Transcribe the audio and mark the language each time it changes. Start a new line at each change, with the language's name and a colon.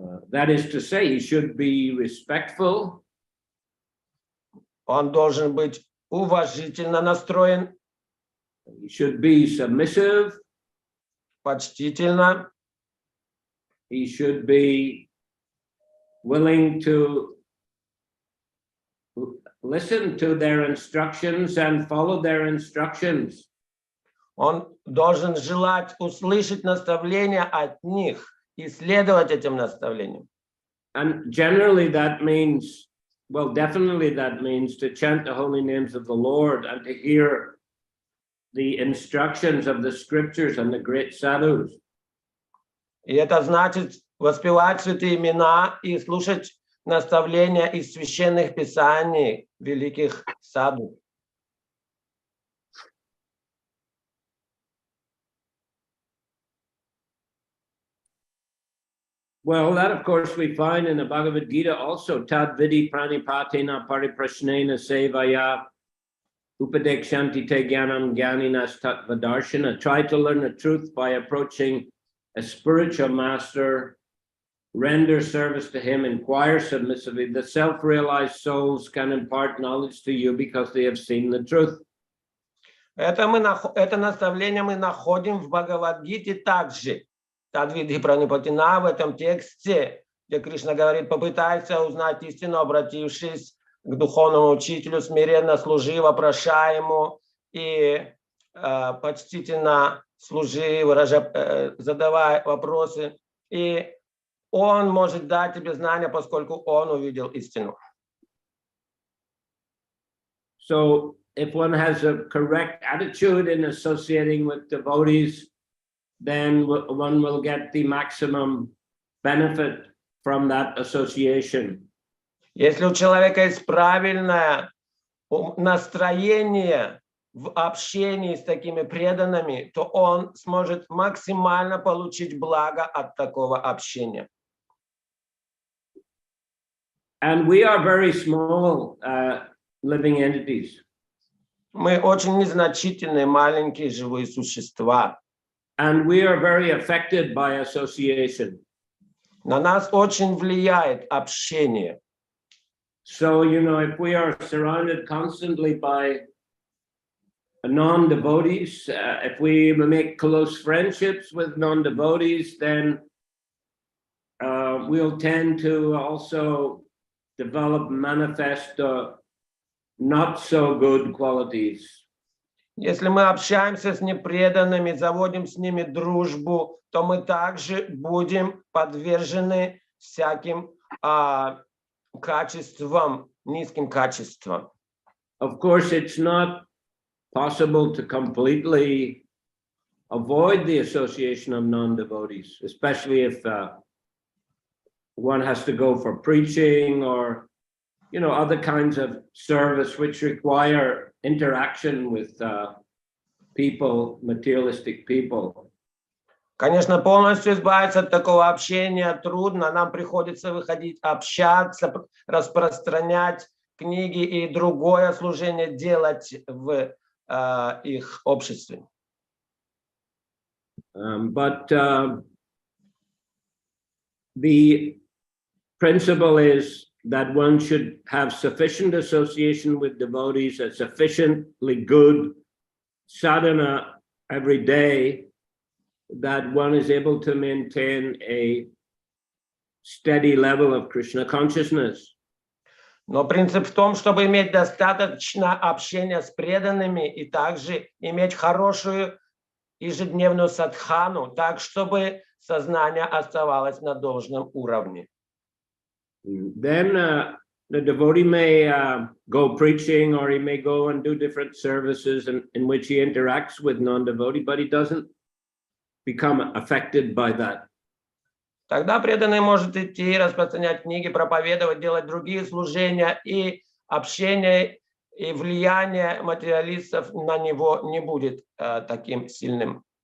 English: That is to say, he should be respectful.
Russian: Он должен быть уважительно настроен.
English: He should be submissive.
Russian: Почтительно.
English: He should be willing to listen to their instructions and follow their instructions.
Russian: Он должен желать услышать наставления от них и следовать этим наставлениям.
English: And generally that means well, definitely that means to chant the holy names of the Lord and to hear the instructions of the scriptures and the great sadhus.
Russian: И это значит воспевать святые имена и слушать наставления из священных писаний великих саду.
English: Well, that of course we find in the Bhagavad Gita also.
Sanskrit: Tad vidi pranipatena pariprashnena sevaya upadekshanti te gyanam gyaninas tattvadarshana.
English: Try to learn the truth by approaching a spiritual master, render service to him, inquire submissively. The self-realized souls can impart knowledge to you because they have seen the truth.
Russian: Это наставление мы находим в Бхагавад-гите также.
Sanskrit: Тадвидхи пранипатина
Russian: в этом тексте, где Кришна говорит: попытайся узнать истину, обратившись к духовному учителю, смиренно служи, вопрошай ему и почтительно служи, задавай вопросы. И он может дать тебе знания, поскольку он увидел истину.
English: So if one has a correct attitude in associating with devotees, then one will get the maximum benefit from that association.
Russian: Если у человека есть правильное настроение в общении с такими преданными, то он сможет максимально получить благо от такого общения.
English: And we are very small living entities.
Russian: Мы очень незначительные, маленькие живые существа.
English: And we are very affected by association.
Russian: На нас очень влияет общение.
English: So, if we are surrounded constantly by non-devotees, if we make close friendships with non-devotees, then we'll tend to also develop, manifest not so good qualities.
Russian: Если мы общаемся с непреданными, заводим с ними дружбу, то мы также будем подвержены всяким качествам, низким качествам.
English: Of course, it's not possible to completely avoid the association of non-devotees, especially if one has to go for preaching or other kinds of service which require interaction with people, materialistic people.
Russian: Конечно, полностью избавиться от такого общения трудно. Нам приходится выходить, общаться, распространять книги и другое служение делать в их обществе.
English: But the principle is that one should have sufficient association with devotees, a sufficiently good sadhana every day, that one is able to maintain a steady level of Krishna consciousness.
Russian: Но принцип в том, чтобы иметь достаточно общения с преданными и также иметь хорошую ежедневную садхану, так, чтобы сознание оставалось на должном уровне.
English: Then the devotee may go preaching, or he may go and do different services in which he interacts with non-devotee, but he doesn't become affected by that.
Russian: Тогда преданный может идти, распространять книги, проповедовать, делать другие служения, и общение и влияние материалистов на него не будет таким сильным.